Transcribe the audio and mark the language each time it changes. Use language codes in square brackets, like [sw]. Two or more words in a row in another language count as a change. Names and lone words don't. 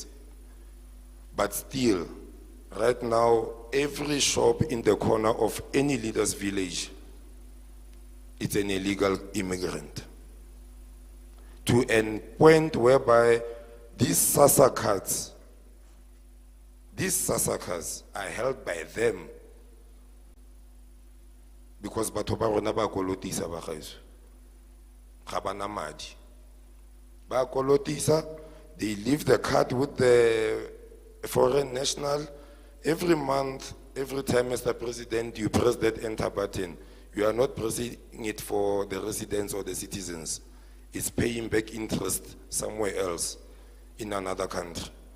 [en] But still, right now, every shop in the corner of any leader's village, it's an illegal immigrant. To a point whereby these SASA cards are held by them because [tn] batho ba rona ba kolotisa ba gaeso. Ga bana madi. Ba kolotisa, [en] they leave the card with the foreign national. Every month, every time, Mr. President, you press that enter button. You are not pressing it for the residents or the citizens. It's paying back interest somewhere else in another country.